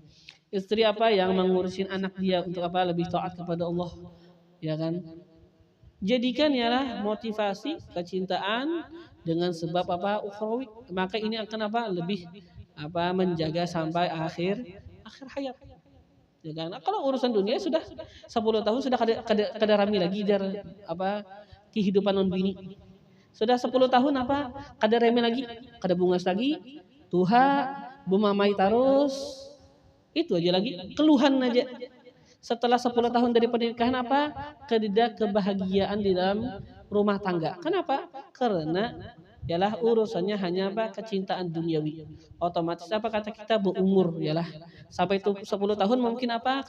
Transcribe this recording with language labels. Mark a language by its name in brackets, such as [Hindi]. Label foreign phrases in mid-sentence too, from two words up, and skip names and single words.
[Indonesian] Istri yang mengurusin anak dia untuk lebih taat kepada Allah. Ya kan? Jadikan ialah motivasi kecintaan dengan sebab apa ukhrawi. Maka ini akan apa lebih apa menjaga sampai akhir hayat. Ya kan? Kalau urusan dunia sudah 10 tahun sudah [Banjar] kada rami lagi [Indonesian] dari apa kehidupan non bini. [Banjar] Sudah 10 tahun apa kada rame lagi, kada bungas lagi, tuha, bumamai terus. [Indonesian] Itu aja lagi, keluhan aja. Setelah 10 tahun dari pernikahan apa? Kebahagiaan di dalam rumah tangga. Kenapa? Karena ialah urusannya hanya apa? Kecintaan duniawi. Otomatis apa kata kita berumur ialah sampai 10 tahun mungkin apa?